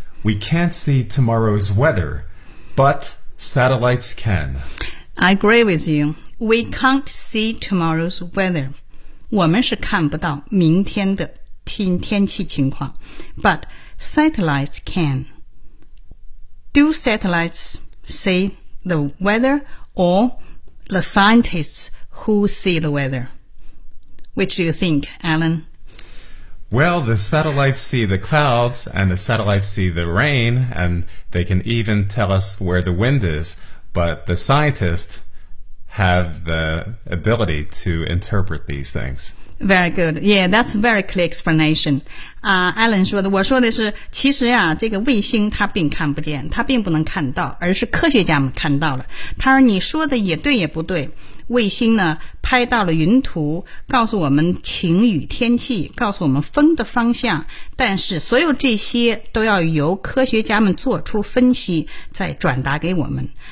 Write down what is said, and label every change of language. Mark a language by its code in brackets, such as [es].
[en] We can't see tomorrow's weather, but satellites can. I agree with you. We can't see tomorrow's weather. [zh] 我们是看不到明天的天气情况。 [en] But satellites can. Do satellites see the weather or the scientists who see the weather? Which do you think, Alan? Well, the satellites see the clouds, and the satellites see the rain, and they can even tell us where the wind is. But the scientists have the ability to interpret these things. Very good. Yeah, that's a very clear explanation. [zh] Alan 说的，我说的是，其实啊，这个卫星它并看不见，它并不能看到，而是科学家们看到了。他说，你说的也对也不对。卫星呢拍到了云图，告诉我们晴雨天气，告诉我们风的方向，但是所有这些都要由科学家们做出分析再转达给我们。